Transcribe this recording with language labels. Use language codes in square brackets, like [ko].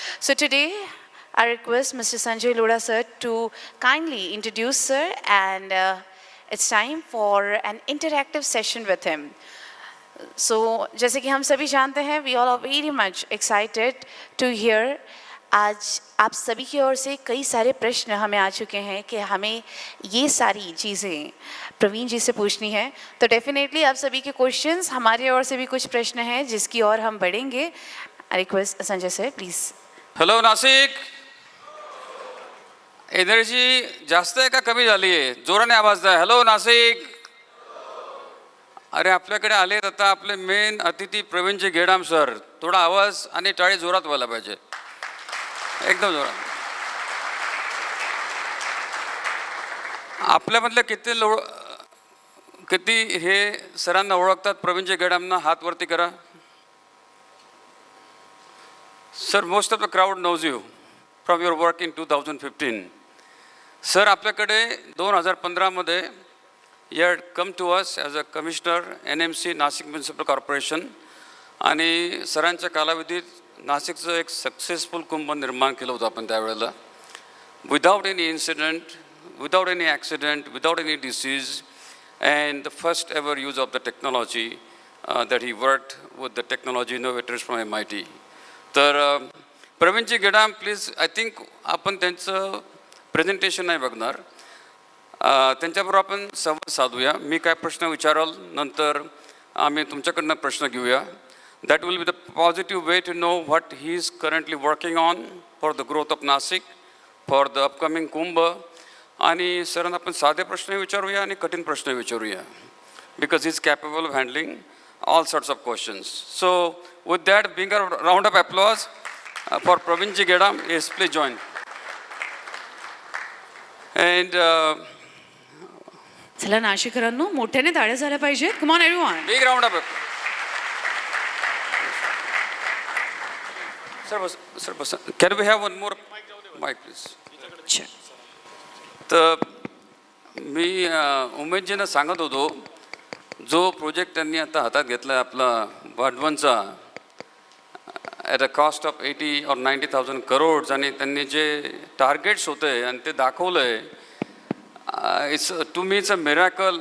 [en] So today, I request Mr. Sanjay Lodha sir to kindly introduce sir, and it's time for an interactive session with him. So [hi] जैसे कि हम सभी जानते हैं, [en] we all are very much excited to hear. [hi] आज आप सभी की ओर से कई सारे प्रश्न हमें आ चुके हैं कि हमें ये सारी चीज़ें प्रवीण जी से पूछनी है, तो डेफिनेटली आप सभी के क्वेश्चंस, हमारे ओर से भी कुछ प्रश्न हैं जिसकी ओर हम बढ़ेंगे. [en] I request Sanjay sir please. [mr] Hello Nashik, energy जास्त आहे का कमी झाली आहे? जोराने आवाज द्या. हॅलो नाशिक. अरे आपल्याकडे आलेत आता आपले मेन अतिथी प्रवीणजी गेडाम सर. थोडा आवाज आणि टाळी जोरात व्हायला पाहिजे, एकदम जोरात. आपल्यामधले किती हे सरांना ओळखतात? प्रवीणजी गेडामना हात वरती करा. [en] Sir, most of the crowd knows you from your work in 2015. Sir, [mr] आपल्याकडे 2015मध्ये [en] you had come to us as a commissioner NMC Nashik municipal corporation, [mr] आणि सरांच्या कालावधीत नाशिकचं एक सक्सेसफुल कुंभ निर्माण केलं होतं आपण त्यावेळेला, [en] Without any incident, without any accident, without any disease, and the first ever use of the technology that he worked with the technology innovators from MIT. [mr] तर Pravinji Gedam please, [en] I think [mr] आपण त्यांचं प्रेझेंटेशन नाही बघणार, त्यांच्याबरोबर आपण संवाद साधूया. मी काय प्रश्न विचाराल, नंतर आम्ही तुमच्याकडनं प्रश्न घेऊया. [en] That will be the positive way to know what he is currently working on for the growth of Nashik, for the upcoming Kumbh. [mr] आणि सरांना आपण साधे प्रश्न विचारूया आणि कठीण प्रश्न विचारूया, [en] Because he is capable of handling all sorts of questions. So with that, being a round of applause for Praveenji Gedam. Yes, please join. And [mr] चला नाशिकरांनो, मोठ्याने टाळ्या झाल्या पाहिजेत. [en] Come on everyone, big round of applause. Sir, can we have one more mic please? [hi] अच्छा. [mr] तर मी उमेशजींना सांगत होतो, जो प्रोजेक्ट त्यांनी आता हातात घेतला आहे आपला वाढवणचा, [en] at a cost of 80 or 90,000 crores, [mr] आणि त्यांनी जे टार्गेट्स होते आणि ते दाखवलं आहे, [en] It's to me it's a miracle.